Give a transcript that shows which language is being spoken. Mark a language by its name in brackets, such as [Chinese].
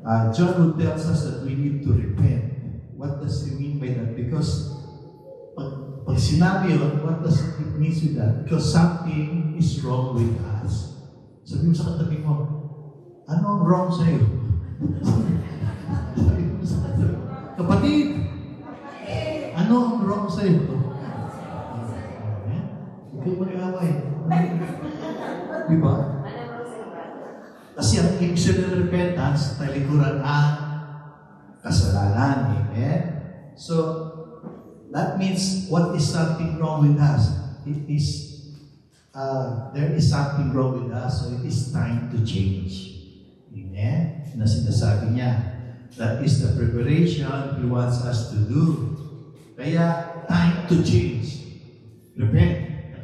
[English] John would tell us that we need to repent. What does he mean by that? Because [Filipino] pag sinabi yun, [English] what does it mean with that? Because something is wrong with us. [Filipino] Sabi mo sa katabi mo, ano ang wrong sa'yo? Sabi mo sa katabi mo, kapatid, ano ang wrong sa'yo? Ikaw mo nag-away. Diba? Kasi ang ibig sabihin ng repentance, talikuran ang kasalanan. Amen? [English] So, that means what is something wrong with us? It is, there is something wrong with us, so it is time to change. Amen? [Filipino] Na sinasabi niya. [English] That is the preparation He wants us to do. Kaya, time to change. Repent. At